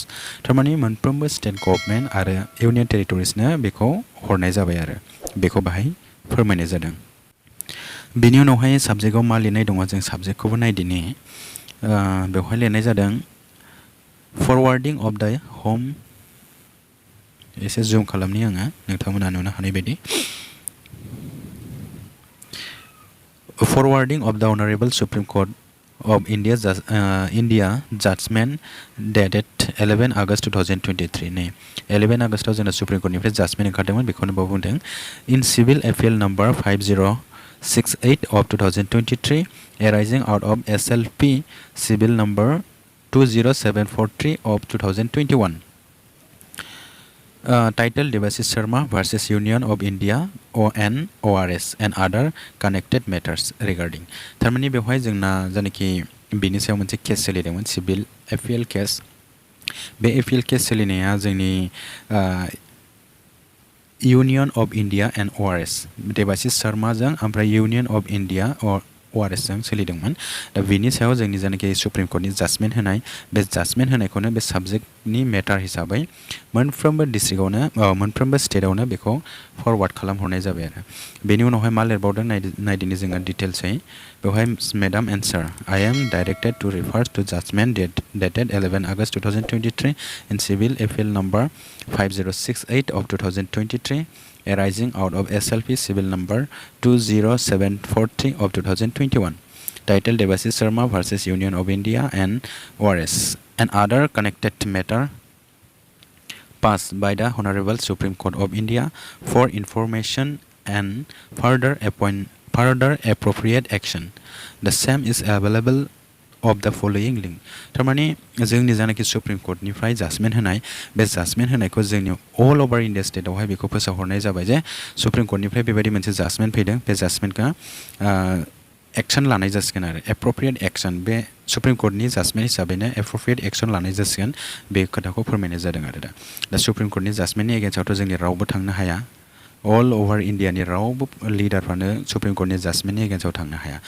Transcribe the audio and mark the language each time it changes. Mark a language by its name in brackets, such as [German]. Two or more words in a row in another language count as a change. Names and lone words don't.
[Bodo] थारमाने मोनफ्रोमबो स्टेट गभर्नमेन्ट आरो इउनियन टेरिटरिसनो बेखौ हरनाय जाबाय आरो बेखौ बाहाय फोरमायनाय जादों। बिनि उनावहाय साबजेक्टआव मा लिरनाय दङ जों साबजेक्टखौबो नायदिनि। बेवहाय लिरनाय जादों [English] forwarding of the home, [Bodo] एसे जुम खालामनि आङो नोंथांमोना नुनो हानाय बायदि। [English] Forwarding of the Honorable Supreme Court of India Judgement dated 11 August 2023 [Bodo] ने 11 आगस्टआव जोंना सुप्रिम कोर्टनिफ्राय जाजमेन्ट ओंखारदोंमोन, बेखौनो बुंदों [English] in civil appeal number 5068 of 2023 arising out of SLP civil number 20743 of 2021 titled Devasis Sharma versus Union of India ONORS and other connected matters regarding। [Bodo] थारमाने बेवहाय जोंना जानाखि बिनि सायाव मोनसे केस सोलिदोंमोन, [English] civil appeal case. [Bodo] बे एपिल केस सोलिनाया जोंनि इउनियन अफ इन्डिया एन्ड ORS देबासिस शर्माजों ओमफ्राय इउनियन अफ इन्डिया ORS जों सोलिदोंमोन। दा बिनि सायाव जोंनि जानाखि सुप्रिम कोर्टनि जाजमेन्ट होनाय बे जाजमेन्ट होनायखौनो बे साबजेक्टनि मेटार हिसाबै मोनफ्रोमबो डिस्ट्रिक्टआवनो मोनफ्रोमबो स्टेटआवनो बेखौ फरवार्ड खालामहरनाय जाबाय आरो बेनि उनावहाय मा लिरबावदों नायदिनि जोङो डिटेल्सै। बेवहाय [English] Madam Ansar I am directed to refer to judgment dated 11 August 2023 इन सिविल एपिल नम्बर 5068 of 2023 arising out of SLP civil number 20743 of 2021 titled Devasis Sharma versus Union of India and ORS and other connected matter passed by the Honorable Supreme Court of India for information and further appropriate action. The same is available of the following link। [Bodo] थारमाने जोंनि जानाखि सुप्रिम कोर्टनिफ्राय जाजमेन्ट होनाय बे जाजमेन्ट होनायखौ जोंनि [English] all over India [Bodo] स्टेटआवहाय बेखौ फोसावहरनाय जाबाय जे सुप्रिम कोर्टनिफ्राय बेबायदि मोनसे जाजमेन्ट फैदों, बे जाजमेन्टखौ एक्सन लानाय जासिगोन आरो [English] appropriate action. [Bodo] बे सुप्रिम कोर्टनि जाजमेन्ट हिसाबैनो [English] appropriate action [Bodo] लानाय जासिगोन, बे खोथाखौ फोरमायनाय जादों आरो दा सुप्रिम कोर्टनि जाजमेन्टनि एगेन्स्टआवथ' जोंनि रावबो थांनो हाया, [English] all over India [Bodo] रावबो लिडारफ्रानो सुप्रिम कोर्टनि जाजमेन्टनि एगेन्स्टआव थांनो हाया।